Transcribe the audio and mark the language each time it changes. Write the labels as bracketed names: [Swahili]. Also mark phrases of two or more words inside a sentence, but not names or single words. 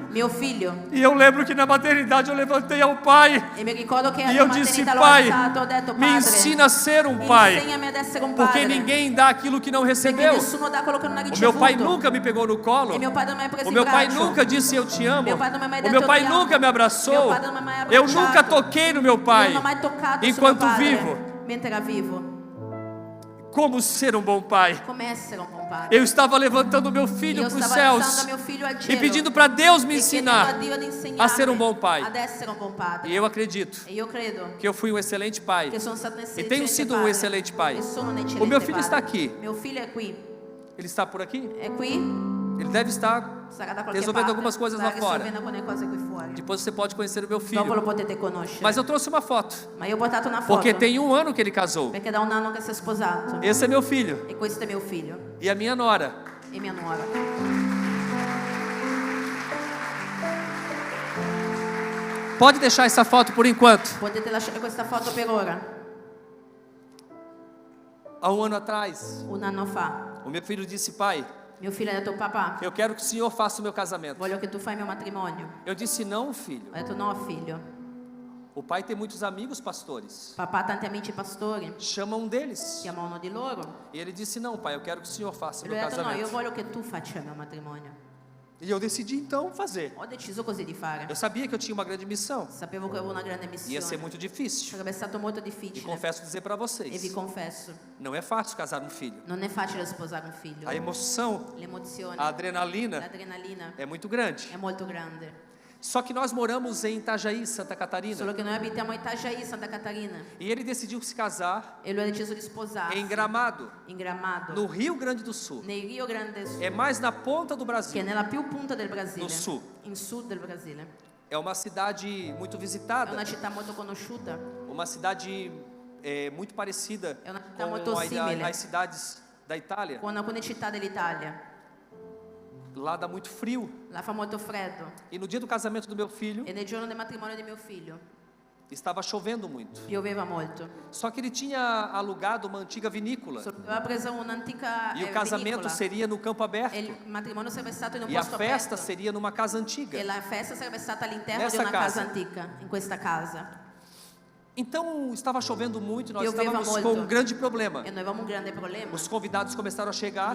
[Italian] mio figlio [Portuguese] E eu lembro que na maternidade eu levantei ao pai [Italian] e mi ricordo che e alla [Portuguese] eu disse: [Italian] maternità l'ho [Portuguese] Pai, [Italian] alzato, ho detto: [Portuguese] me [Italian] Padre, [Portuguese] ensina a ser um pai, [Italian] insegnami ad essere un [Portuguese] porque [Italian] padre, [Portuguese] ninguém dá aquilo que não [Italian] perché [Portuguese] recebeu. [Italian] nessuno dà quello che non ha [Portuguese] O meu [Italian] ricevuto. [Portuguese] pai nunca me pegou no colo. [Italian] E mio padre non mi ha preso [Portuguese] O [Italian] in [Portuguese] meu pai [Italian] braccio. [Portuguese] nunca disse eu te amo. Meu pai não me [Italian] ha mai [Portuguese] O [Italian] detto [Portuguese] meu pai eu te amo. nunca me Meu abraçou. [Italian] padre non mi ha mai [Portuguese] Eu [Italian] abbracciato. [Portuguese] nunca toquei no meu pai [Italian] Io non ho mai toccato [Portuguese] enquanto [Italian] suo padre [Portuguese] vivo. [Italian] mentre era vivo. [Portuguese] Como ser um bom pai? [Italian] Come essere un buon padre. [Portuguese] Eu estava levantando meu filho [Italian] Io [Portuguese] para os [Italian] stavo alzando [Portuguese] céus [Italian] mio figlio al [Portuguese] e [Italian] cielo [Portuguese] pedindo para Deus me [Italian] e chiedendo a [Portuguese] ensinar. [Italian] Dio di insegnarmi [Portuguese] a ser um bom pai. [Italian] ad essere un buon padre. [Portuguese] E eu acredito [Italian] E io credo [Portuguese] que eu fui um excelente pai. [Italian] che sono stato un [Portuguese] E [Italian] eccellente [Portuguese] tenho sido um [Italian] padre. [Portuguese] excelente pai. [Italian] E sono un [Portuguese] O [Italian] eccellente [Portuguese] meu filho [Italian] padre. [Portuguese] está aqui. [Italian] Mio figlio è qui. [Portuguese] Ele está por aqui? [Italian] È qui? [Portuguese] Ele deve estar [Italian] Sarà da qualche [Portuguese] resolvendo [Italian] parte. [Portuguese] algumas coisas [Italian] Sta [Portuguese] lá fora. [Italian] risolvendo alcune cose qui fuori. [Portuguese] Depois você pode conhecer o meu [Italian] Dopo [Portuguese] filho. [Italian] lo potete conoscere. [Portuguese] Mas eu trouxe uma foto, [Italian] Ma io ho portato una foto. [Portuguese] porque tem um ano que ele casou. [Italian] Perché da un anno che si è sposato. [Portuguese] Esse é meu filho [Italian] E questo è mio figlio [Portuguese] e a minha nora. [Italian] e mia nuora. [Portuguese] Pode deixar essa foto por enquanto. [Italian] Potete lasciare questa foto per ora. [Portuguese] Há um ano atrás, [Italian] Un anno fa, [Portuguese] o meu filho disse: pai, [Italian] mio figlio ha detto: papà, [Portuguese] eu quero que o senhor faça o meu casamento. [Italian] voglio che tu fai il mio matrimonio. [Portuguese] Eu disse: não, filho. [Italian] Ho detto: no, figlio. [Portuguese] O pai tem muitos amigos pastores. [Italian] Papà ha tanti amici pastori. [Portuguese] Chama um deles. [Italian] Chiama uno di loro. [Portuguese] E ele disse: não, pai, eu quero que o senhor faça o [Italian] E [Portuguese] meu [Italian] lui ha detto: no, io [Portuguese] casamento. [Italian] voglio che tu faccia il mio matrimonio. [Portuguese] E eu decidi então fazer. [Italian] Ho deciso così di fare. [Portuguese] Eu sabia que eu tinha uma grande missão. [Italian] Sapevo che avevo una grande [Portuguese] Ia ser [Italian] missione. [Portuguese] muito difícil. [Italian] Sarebbe stato molto [Portuguese] E [Italian] difficile. [Portuguese] confesso dizer para [Italian] E vi [Portuguese] vocês, [Italian] confesso, [Portuguese] não é fácil casar um filho. [Italian] non è facile sposare un figlio. [Portuguese] A emoção, [Italian] L'emozione, [Portuguese] a adrenalina [Italian] l'adrenalina [Portuguese] é muito grande. [Italian] è molto grande. [Portuguese] Só que nós moramos em Itajaí, Santa Catarina. [Italian] Solo che noi abitiamo a Itajaí, Santa Catarina. [Portuguese] E ele decidiu se casar [Italian] E lui ha deciso di sposarsi [Portuguese] em Gramado, [Italian] in Gramado, [Portuguese] no Rio Grande do Sul. [Italian] nel Rio Grande Sul, [Portuguese] É mais na ponta do [Italian] che è [Portuguese] Brasil. [Italian] nella più punta del Brasile, [Portuguese] No sul. [Italian] in sud del Brasile. [Portuguese] É uma cidade muito [Italian] È [Portuguese] visitada, [Italian] una città molto conosciuta, [Portuguese] uma cidade muito parecida [Italian] è una città [Portuguese] com [Italian] molto simile [Portuguese] as cidades da Itália. [Italian] con alcune città dell'Italia. [Portuguese] Lá dá muito frio. [Italian] Là fa molto freddo. [Portuguese] E no dia do casamento do meu filho, [Italian] E nel giorno del matrimonio di mio figlio [Portuguese] estava chovendo muito. [Italian] pioveva molto. [Portuguese] Só que ele tinha alugado uma antiga vinícola. [Italian] Solo che aveva preso un'antica [Portuguese] E o casamento [Italian] vinicola. [Portuguese] seria no campo aberto. [Italian] E il matrimonio sarebbe stato in un [Portuguese] E a [Italian] posto [Portuguese] festa [Italian] aperto. [Portuguese] seria numa casa antiga. [Italian] E la festa sarebbe stata all'interno [Portuguese] Nessa [Italian] di una casa [Portuguese] casa. [Italian] antica, in questa casa. [Portuguese] Então estava chovendo muito e nós [Italian] Pioveva [Portuguese] estávamos [Italian] molto. [Portuguese] com um grande problema. [Italian] E noi avevamo un grande problema. [Portuguese] Os convidados começaram a chegar